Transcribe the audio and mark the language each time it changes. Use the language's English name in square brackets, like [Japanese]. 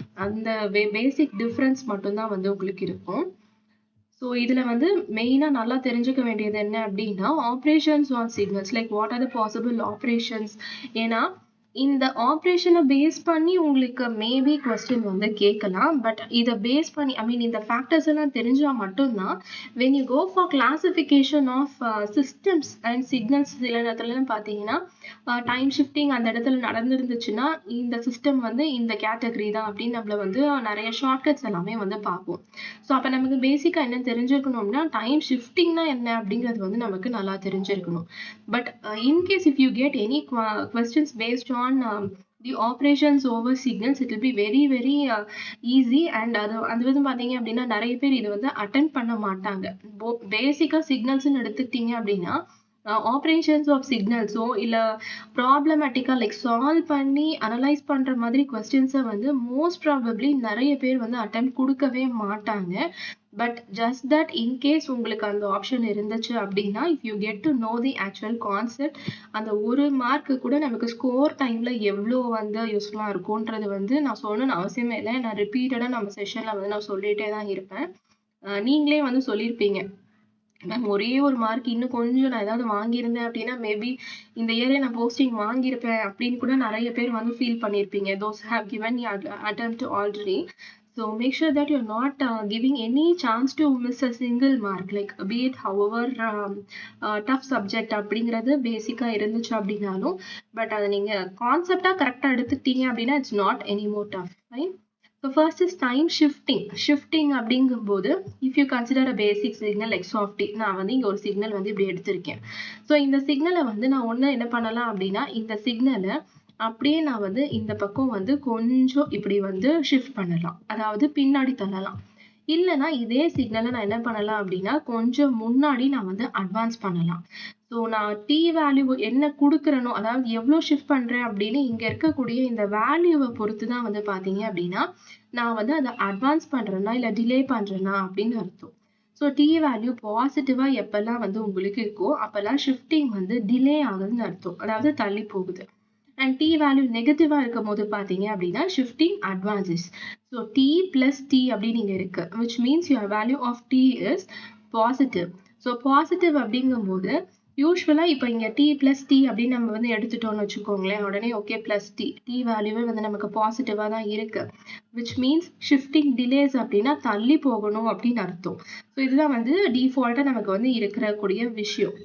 [Tamil] அந்த basic difference மட்டும் தான் வந்து உங்களுக்கு இருக்கும். So இதுல வந்து மெயினா நல்லா தெரிஞ்சுக்க வேண்டியது என்ன அப்படின்னா [English] operations on signals, like what are the possible operations. [Tamil] ஏன்னா இந்த ஆப்ரேஷனை பேஸ் பண்ணி உங்களுக்கு மேபி கொஸ்டின் வந்து கேட்கலாம். பட் இதை பேஸ் பண்ணி ஐ மீன் இந்த ஃபேக்டர்ஸ் எல்லாம் தெரிஞ்சா மட்டும்தான் [English] when you go for classification of systems and signals, [Tamil] சில நேரத்துல பார்த்தீங்கன்னா டைம் ஷிஃப்டிங் அந்த இடத்துல நடந்துருந்துச்சுன்னா இந்த சிஸ்டம் வந்து இந்த கேட்டகரி தான் அப்படின்னு நம்மள வந்து நிறைய ஷார்ட்கட்ஸ் எல்லாமே வந்து பார்ப்போம். ஸோ அப்போ நமக்கு பேசிக்கா என்ன தெரிஞ்சிருக்கணும்னா டைம் ஷிஃப்டிங்னா என்ன அப்படிங்கிறது வந்து நமக்கு நல்லா தெரிஞ்சிருக்கணும். [English] But in case if you get any questions based on the operations over signals, it will be very easy. [Tamil] And அது வந்து பாத்தீங்க அப்படின்னா நிறைய பேர் இது வந்து அட்டெண்ட் பண்ண மாட்டாங்க. பேசிக்கா சிக்னல்ஸ்ன்னு எடுத்துக்கிட்டீங்க அப்படின்னா ஆப்ரேஷன்ஸ் ஆஃப் சிக்னல்ஸோ இல்ல ப்ராப்ளமேட்டிக்கா லைக் சால்வ் பண்ணி அனலைஸ் பண்ற மாதிரி கொஸ்டின்ஸை வந்து மோஸ்ட் ப்ராபப்ளி நிறைய பேர் வந்து அட்டெம்ப்ட் கொடுக்கவே மாட்டாங்க. பட் ஜஸ்ட் தட் இன்கேஸ் உங்களுக்கு அந்த ஆப்ஷன் இருந்துச்சு அப்படின்னா [English] if you get to know the actual concept, [Tamil] அந்த ஒரு மார்க்கு கூட நமக்கு ஸ்கோர் டைம்ல எவ்வளோ வந்து யூஸ்ஃபுல்லா இருக்கும்ன்றது வந்து நான் சொல்லணும்னு அவசியமே இல்லை. நான் ரிப்பீட்டடா நம்ம செஷன்ல வந்து நான் சொல்லிட்டே தான் இருப்பேன். நீங்களே வந்து சொல்லியிருப்பீங்க மேம் ஒரே ஒரு மார்க் இன்னும் கொஞ்சம் நான் ஏதாவது வாங்கியிருந்தேன் அப்படின்னா மேபி இந்த இயரே நான் போஸ்டிங் வாங்கியிருப்பேன் அப்படின்னு கூட நிறைய பேர் வந்து ஃபீல் பண்ணியிருப்பீங்க. [English] those have given the attempt already. So make sure that you're not giving any chance to miss a single mark, like be it however tough subject [Tamil] அப்படிங்கிறது பேசிக்கா இருந்துச்சு அப்படின்னாலும் பட் அதை நீங்க கான்செப்டா கரெக்டா எடுத்துக்கிட்டீங்க அப்படின்னா [English] It's not any more tough. Right? So first is time shifting. Shifting அப்படிங்கும்போது if you consider a basic signal x of t, [Tamil] நான் வந்து இங்க ஒரு சிக்னல் வந்து இப்படி எடுத்திருக்கேன். ஸோ இந்த சிக்னலை வந்து நான் ஒன்று என்ன பண்ணலாம் அப்படின்னா இந்த சிக்னலை அப்படியே நான் வந்து இந்த பக்கம் வந்து கொஞ்சம் இப்படி வந்து ஷிஃப்ட் பண்ணலாம், அதாவது பின்னாடி தள்ளலாம். இல்லைன்னா இதே சிக்னலை நான் என்ன பண்ணலாம் அப்படின்னா கொஞ்சம் முன்னாடி நான் வந்து அட்வான்ஸ் பண்ணலாம். ஸோ நான் t வேல்யூ என்ன குடுக்குறேனோ, அதாவது எவ்ளோ ஷிஃப்ட் பண்றேன் அப்படின்னு இங்க இருக்கக்கூடிய இந்த வேல்யூவ பொறுத்து தான் வந்து பார்த்தீங்க அப்படின்னா, நான் வந்து அத அட்வான்ஸ் பண்றேனா, இல்ல டிலே பண்றேனா அப்படின்னு அர்த்தம். ஸோ t வேல்யூ பாசிட்டிவா எப்பல்லாம் வந்து உங்களுக்கு இருக்கோ, அப்பல்லாம் ஷிஃப்டிங் வந்து டிலே ஆகுதுன்னு அர்த்தம். அதாவது தள்ளி போகுது. அண்ட் t வேல்யூ நெகட்டிவா இருக்கும்போது பார்த்தீங்க அப்படின்னா, shifting advances. So t plus t அப்படின்னு இங்க இருக்கு. [English] which means your value of t is positive. [Tamil] So positive அப்படிங்கும்போது யூசுவலா இப்போ இங்க t பிளஸ் t அப்படின்னு நம்ம வந்து எடுத்துட்டோம்னு வச்சுக்கோங்களேன். உடனே ஓகே பிளஸ் t வேல்யூவே வந்து நமக்கு பாசிட்டிவா தான் இருக்கு. [English] which means shifting delays [Tamil] அப்படின்னா தள்ளி போகணும் அப்படின்னு அர்த்தம். ஸோ இதுதான் வந்து டிஃபால்ட்டா நமக்கு வந்து இருக்கக்கூடிய விஷயம்.